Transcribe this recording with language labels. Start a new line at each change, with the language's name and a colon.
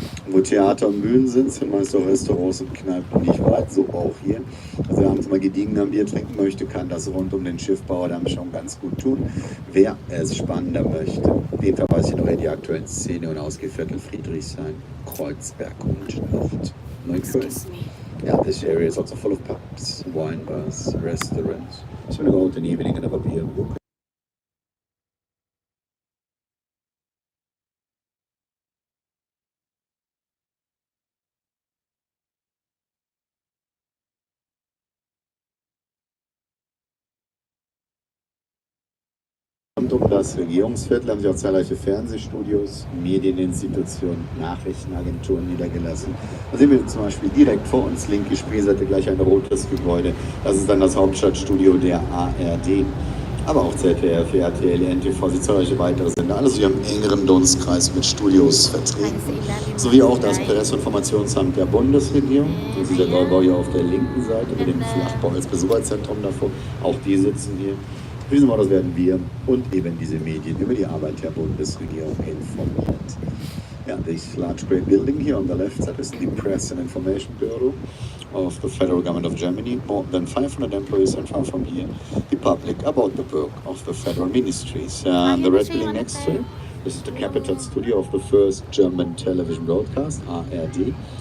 German: Und wo Theater und Bühnen sind meist auch Restaurants und Kneipen nicht weit, so auch hier. Also wer abends mal gediegen am Bier trinken möchte, kann das rund um den Schiffbauerdamm schon ganz gut tun. Wer es spannender möchte, den verweise ich noch in die aktuellen Szene und Ausgeviertel Friedrichshain, Kreuzberg und Nord.
English: Excuse me. Yeah, this area is also full of pubs, wine bars, restaurants. So we go out in the evening and have a beer.
German: Rund um das Regierungsviertel haben sich auch zahlreiche Fernsehstudios, Medieninstitutionen, Nachrichtenagenturen niedergelassen. Da sehen wir zum Beispiel direkt vor uns, linke Spreeseite, gleich ein rotes Gebäude. Das ist dann das Hauptstadtstudio der ARD. Aber auch ZDF, RTL, NTV, sie zahlreiche weitere Sender. Alles hier im engeren Dunstkreis mit Studios vertreten. Sowie auch das Presseinformationsamt der Bundesregierung. Das ist der Neubau hier auf der linken Seite mit dem Flachbau als Besucherzentrum davor. Auch die sitzen hier. Für diesen Modus werden wir und eben diese Medien über die Arbeit der Bundesregierung informiert.
English: Yeah, this large grey building here on the left side is the Press and Information Bureau of the Federal Government of Germany. More than 500 employees, and far from here, the public about the work of the federal ministries. And the red building next to it, this is the capital studio of the first German television broadcast, ARD.